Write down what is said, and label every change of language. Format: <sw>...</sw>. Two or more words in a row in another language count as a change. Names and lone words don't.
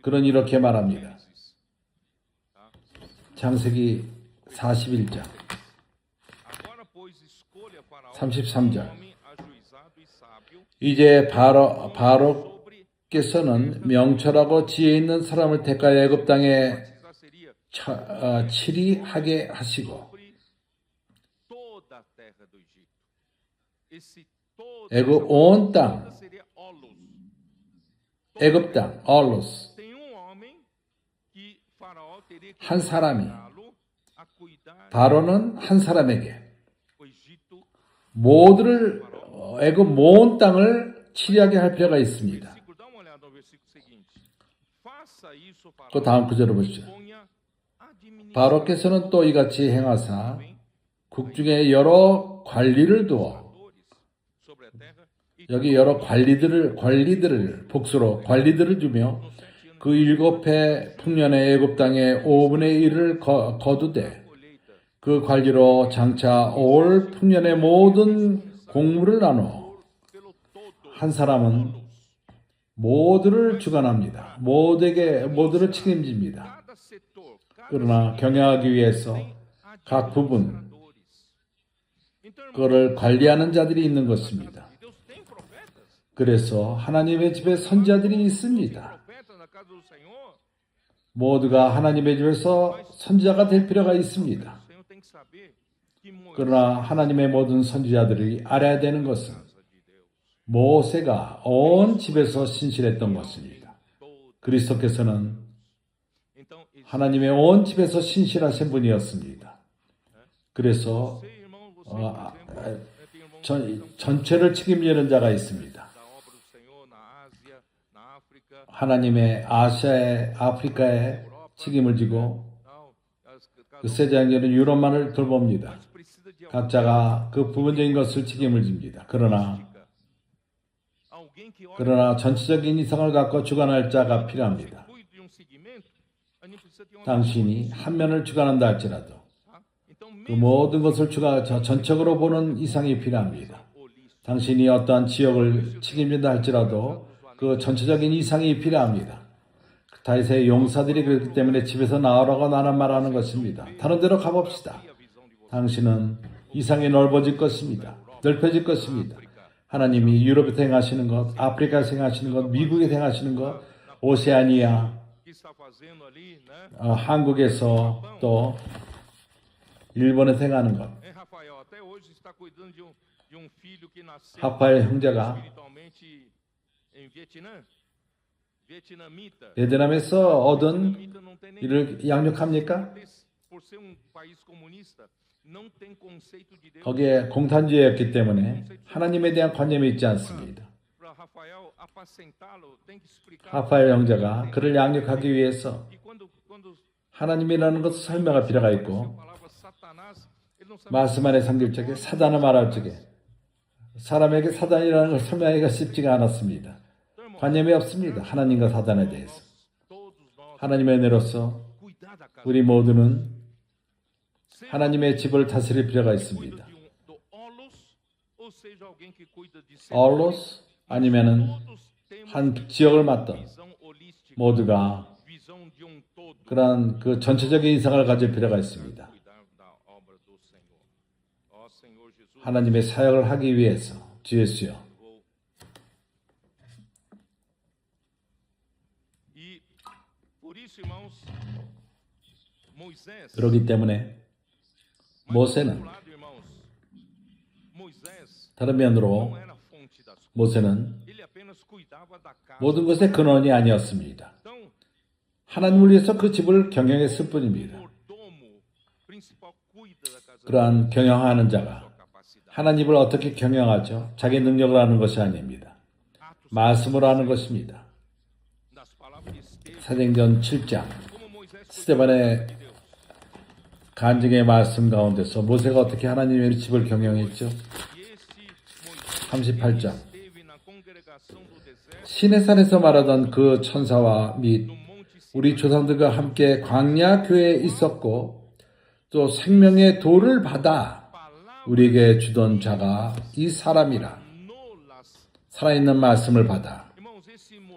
<ko>그는 이렇게 말합니다.</ko> <pt>Gênesis, tá?</pt> <ko>창세기 41장</ko> <pt>Agora, pois, escolha Faraó</pt> <ko>33절.</ko> <pt>um homem ajuizado e sábio</pt> <ko>이제</ko> <pt>sobre</pt> <ko>바로께서는 명철하고 지혜 있는 사람을 택하여 애굽 땅에</ko> <pt>batizar seria</pt> <ko>치리하게 하시고</ko> <pt>sobre toda a terra do Egito. Esse toda</pt> <ko>애굽 온 땅,</ko> <pt>toda seria Olos.</pt> <ko>애굽 땅, 얼로스</ko> <pt>Tem homem que Faraó teria que</pt> <ko>한 사람이</ko> <pt>encarregá-lo a cuidar</pt> <ko>바로는 한 사람에게</ko> <pt>do Egito.</pt> <ko>모두를 애굽 온 땅을 치리하게 할 필요가 있습니다.</ko> <pt>Versículo, dá uma olhada no versículo seguinte. Faça isso,</pt> <ko>그</ko> <pt>Faraó.</pt> <ko>다음 구절을 보시죠.</ko> <pt>Ponha administradores</pt> <ko>바로께서는 또 이같이 행하사 국중에 여러 관리를 두어</ko> <pt>sobre a terra e</pt> <ko>여기 여러 관리들을 복수로 관리들을 주며 그 7해 풍년의 애굽 땅의 5분의 1을 거두되</ko> <pt>colheita</pt> <ko>그 관리로 장차 올 풍년의 모든 공물을 나눠</ko> <pt>pelo todo.</pt> <ko>한 사람은 모두를 주관합니다. 모두를 책임집니다.</ko> <pt>Cada setor, cada</pt> <ko>그러나 경영하기 위해서 각 부분</ko> <pt>administradores. Então, irmão,</pt> <ko>그거를 관리하는 자들이 있는 것입니다.</ko> <pt>Deus tem profetas.</pt> <ko>그래서 하나님의 집에 선지자들이 있습니다.</ko> <pt>Profetas na casa do Senhor.</pt> <ko>모두가 하나님의 집에서 선지자가 될 필요가 있습니다.</ko> <pt>O Senhor tem que saber que Moisés</pt> <ko>그러나 하나님의 모든 선지자들이 알아야 되는 것은</ko> <pt>casa de Deus.</pt> <ko>모세가 온 집에서 신실했던 것입니다.</ko> <pt>Todo.</pt> <ko>그리스도께서는</ko> <pt>Então, existe</pt> <ko>하나님의 온 집에서 신실하신 분이었습니다. 그래서</ko> <pt>você, irmão, você, por exemplo, tem irmãos que estão</pt> <ko>전체를 책임지는 자가 있습니다.</ko> <pt>da obra do Senhor na Ásia, na África,</pt> <ko>하나님의 아프리카에 책임을 지고</ko> <pt>tal. Cada</pt> <ko>그 세자장들은 유럽만을 돌봅니다.</ko> <pt>um precisa de</pt> <ko>각자가 그 부분적인 것을 책임을 집니다. 그러나</ko> <pt>alguém que olha</pt> <ko>전체적인 이상을 갖고 주관할 자가 필요합니다.</ko> <pt>cuide de um segmento, a gente precisa ter uma</pt> <ko>당신이 한 면을 주관한다 할지라도</ko> <pt>tá? Então,</pt> <ko>그</ko> <pt>mesmo</pt> <ko>모든 것을 전적으로 보는 이상이 필요합니다.</ko> <pt>holístico,</pt> <ko>당신이 어떠한 지역을 책임진다 할지라도 그 전체적인 이상이 필요합니다. 다윗의 용사들이 그렇기 때문에 집에서 나오라고 나는 말하는 것입니다. 다른 데로 가봅시다.</ko> <pt>a visão de você.</pt> <ko>당신은 이상이 넓어질 것입니다. 넓혀질 것입니다. 하나님이 유럽에서 행하시는 것, 아프리카에서 행하시는 것, 미국에서 행하시는 것, 오세아니아,</ko> <pt>Que está fazendo ali, né?</pt> <ko>한국에서 또 일본에서 행하는 것.</ko> <pt>Rafael, até hoje está cuidando de um filho que nasceu</pt> <ko>하파엘 형제가</ko> <pt>espiritualmente em Vietnã. Vietnamita.</pt> <ko>베트남에서 얻은</ko> <pt>Vietnamita não tem nem</pt> <ko>이를 양육합니까?</ko> <pt>por ser um país comunista, não tem conceito de Deus.</pt> <ko>거기에 공산주의였기 때문에 하나님에 대한 관념이 있지 않습니다.</ko> <pt>Para Rafael apacentá-lo, tem que explicar.</pt> <ko>하파엘 형제가 그를 양육하기 위해서</ko> <pt>E quando</pt> <ko>하나님이라는 것을 설명할 필요가</ko> <pt>a</pt> <ko>있고</ko> <pt>palavra Satanás, ele não sabe</pt> <ko>말씀 안에 삼길 적에 사단을 말할 적에 사람에게 사단이라는 걸 설명하기가 쉽지가 않았습니다. 관념이 없습니다. 하나님과 사단에 대해서.</ko> <pt>todos nós</pt> <ko>하나님의 은혜로서</ko> <pt>cuidar da casa.</pt> <ko>우리 모두는</ko> <pt>Seja</pt> <ko>하나님의 집을 다스릴 필요가</ko> <pt>cuida</pt> <ko>있습니다.</ko> <pt>do Olos, ou seja alguém que cuida de</pt> <ko>얼로스 아니면은</ko> <pt>todos temos</pt> <ko>한 지역을 맡던</ko> <pt>visão holística,</pt> <ko>모두가</ko> <pt>visão de um todo.</pt> <ko>그러한 그 전체적인 이상을 가질 필요가 있습니다.</ko> <pt>Cuidar da obra do Senhor. Ó Senhor Jesus,</pt> <ko>하나님의 사역을 하기 위해서 주 예수여.</ko> <pt>e por isso, irmãos, Moisés,</pt> <ko>그렇기 때문에</ko> <pt>mas por outro</pt> <ko>모세는</ko> <pt>lado, irmãos, Moisés</pt> <ko>다른</ko> <pt>não</pt> <ko>면으로</ko> <pt>era a fonte das coisas.</pt> <ko>모세는</ko> <pt>Ele apenas cuidava da casa.</pt> <ko>모든 것의 근원이 아니었습니다.</ko> <pt>Então,</pt> <ko>하나님을 위해서 그 집을 경영했을 뿐입니다.</ko> <pt>mordomo principal cuida da casa.</pt> <ko>그러한 경영하는 자가</ko> <pt>Sua capacidade.</pt> <ko>하나님을 어떻게 경영하죠? 자기 능력을 하는 것이 아닙니다.</ko> <pt>Atos</pt> <ko>말씀으로 하는 것입니다. 사도행전 7장</ko> <pt>como Moisés foi</pt> <ko>스데반의</ko> <pt>de Deus.</pt> <ko>간증의 말씀 가운데서 모세가 어떻게 하나님의 집을 경영했죠?</ko> <pt>E este Moisés</pt> <ko>38장</ko> <pt>esteve na congregação do deserto</pt> <ko>시내산에서 말하던 그 천사와 및</ko> <pt>no monte</pt> <ko>우리 조상들과 함께 광야 교회에 있었고 또 생명의 돌을 받아 우리에게 주던 자가 이 사람이라.</ko> <pt>nolas.</pt> <ko>살아있는 말씀을 받아</ko> <pt>Irmãos, esse mordomo</pt>